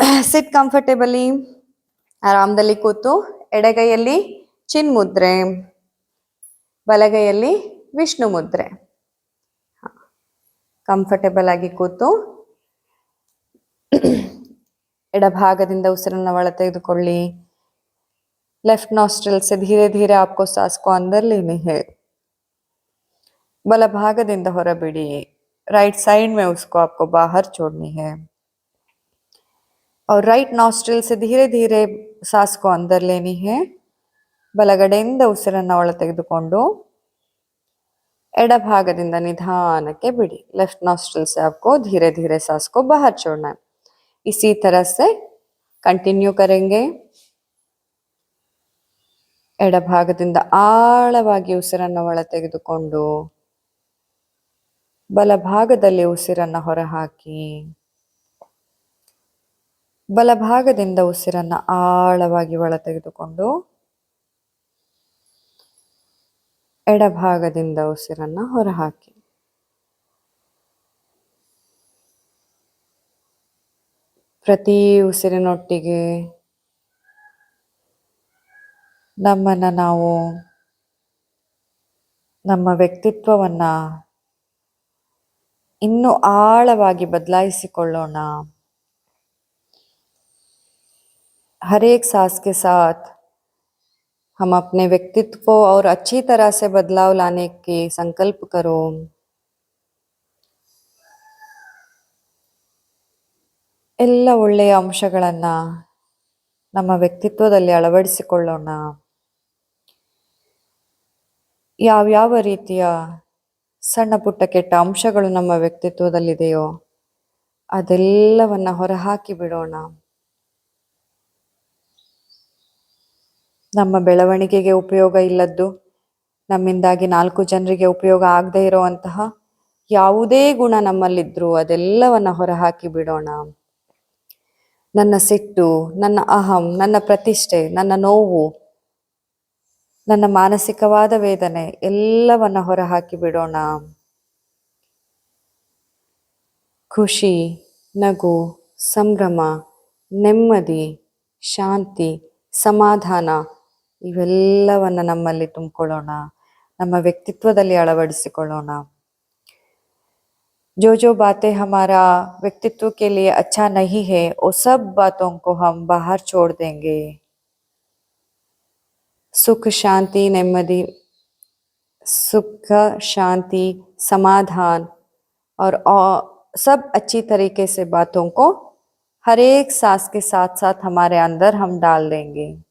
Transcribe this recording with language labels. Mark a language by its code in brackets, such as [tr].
[en] sit comfortably, [kn] ಆರಾಮದಲ್ಲಿ ಕೂತು, ಎಡಗೈಯಲ್ಲಿ ಚಿನ್ ಮುದ್ರೆ, ಬಲಗೈಯಲ್ಲಿ ವಿಷ್ಣು ಮುದ್ರೆ. ಕಂಫರ್ಟೇಬಲ್ ಆಗಿ ಕೂತು ಎಡಭಾಗದಿಂದ ಉಸಿರನ್ನು ಒಳ ತೆಗೆದುಕೊಳ್ಳಿ. [hi] लेफ्ट नॉस्ट्रिल से धीरे धीरे आपको सांस को अंदर लेनी है, [kn] बल भागದಿಂದ ಹೊರಬಿಡಿ. [hi] राइट साइड में उसको आपको बाहर छोड़नी है और राइट नॉस्ट्रिल से धीरे धीरे सांस को अंदर लेनी है. [kn] ಬಲಗಡೆಯಿಂದ ಉಸಿರನ್ನು ಒಳ ತೆಗೆದುಕೊಂಡು ಎಡಭಾಗದಿಂದ ನಿಧಾನಕ್ಕೆ ಬಿಡಿ. [hi] लेफ्ट नॉस्ट्रिल से आपको धीरे धीरे सांस को बाहर छोड़ना है. इसी तरह से कंटिन्यू करेंगे. [kn] ಎಡಭಾಗದಿಂದ ಆಳವಾಗಿ ಉಸಿರನ್ನು ಒಳ ತೆಗೆದುಕೊಂಡು ಬಲಭಾಗದಲ್ಲಿ ಉಸಿರನ್ನು ಹೊರಹಾಕಿ. ಬಲಭಾಗದಿಂದ ಉಸಿರನ್ನು ಆಳವಾಗಿ ಒಳ ತೆಗೆದುಕೊಂಡು ಎಡಭಾಗದಿಂದ ಉಸಿರನ್ನು ಹೊರಹಾಕಿ. ಪ್ರತಿ ಉಸಿರಿನೊಟ್ಟಿಗೆ ನಮ್ಮನ್ನು ನಾವು ನಮ್ಮ ವ್ಯಕ್ತಿತ್ವವನ್ನ ಇನ್ನೂ ಆಳವಾಗಿ ಬದಲಾಯಿಸಿಕೊಳ್ಳೋಣ. [hi] हर एक सांस के साथ हम अपने व्यक्तित्व को और अच्छी तरह से बदलाव लाने के संकल्प करो. [kn] ಎಲ್ಲ ಒಳ್ಳೆಯ ಅಂಶಗಳನ್ನ ನಮ್ಮ ವ್ಯಕ್ತಿತ್ವದಲ್ಲಿ ಅಳವಡಿಸಿಕೊಳ್ಳೋಣ. ಯಾವ್ಯಾವ ರೀತಿಯ ಸಣ್ಣ ಪುಟ್ಟ ಕೆಟ್ಟ ಅಂಶಗಳು ನಮ್ಮ ವ್ಯಕ್ತಿತ್ವದಲ್ಲಿದೆಯೋ ಅದೆಲ್ಲವನ್ನ ಹೊರಹಾಕಿ ಬಿಡೋಣ. ನಮ್ಮ ಬೆಳವಣಿಗೆಗೆ ಉಪಯೋಗ ಇಲ್ಲದ್ದು, ನಮ್ಮಿಂದಾಗಿ 4 ಜನರಿಗೆ ಉಪಯೋಗ ಆಗದೆ ಇರುವಂತಹ ಯಾವುದೇ ಗುಣ ನಮ್ಮಲ್ಲಿದ್ರು ಅದೆಲ್ಲವನ್ನ ಹೊರಹಾಕಿ ಬಿಡೋಣ. ನನ್ನ ಸಿಟ್ಟು, ನನ್ನ ಅಹಂ, ನನ್ನ ಪ್ರತಿಷ್ಠೆ, ನನ್ನ ನೋವು, ನನ್ನ ಮಾನಸಿಕವಾದ ವೇದನೆ ಎಲ್ಲವನ್ನ ಹೊರಹಾಕಿ ಬಿಡೋಣ. ಖುಷಿ, ನಗು, ಸಂಭ್ರಮ, ನೆಮ್ಮದಿ, ಶಾಂತಿ, ಸಮಾಧಾನ ಇವೆಲ್ಲವನ್ನ ನಮ್ಮಲ್ಲಿ ತುಂಬಿಕೊಳ್ಳೋಣ, ನಮ್ಮ ವ್ಯಕ್ತಿತ್ವದಲ್ಲಿ ಅಳವಡಿಸಿಕೊಳ್ಳೋಣ. [hi] जो बातें हमारा व्यक्तित्व के लिए अच्छा नहीं है वो सब बातों को हम बाहर छोड़ देंगे. सुख शांति नेಮ್ಮದಿ, सुख शांति समाधान और सब अच्छी तरीके से बातों को हर एक सांस के साथ साथ हमारे अंदर हम डाल देंगे.